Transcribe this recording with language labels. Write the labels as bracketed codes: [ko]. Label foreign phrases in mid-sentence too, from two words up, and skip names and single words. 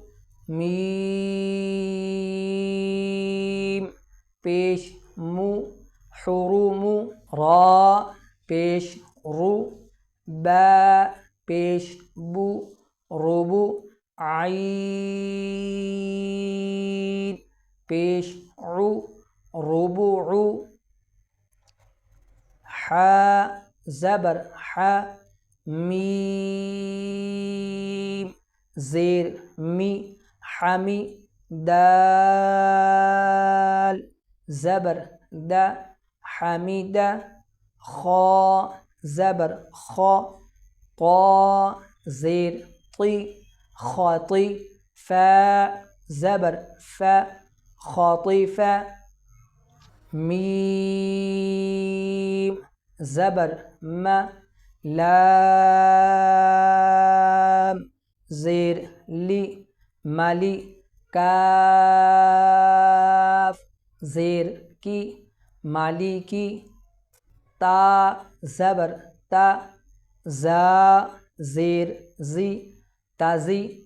[ur] میم پیش مو حروم را پیش رو با پیش بو ربو عین پیش عو ربوع حا زبر حا میم زیر می حمی دال زبر دا حمید خا زبر خا طا زیر طی خاطی فا زبر فا خاطف میم زبر ما لام زیر لی مالی کاف زیر کی مالی کی تا زبر تا زا زیر زی تازی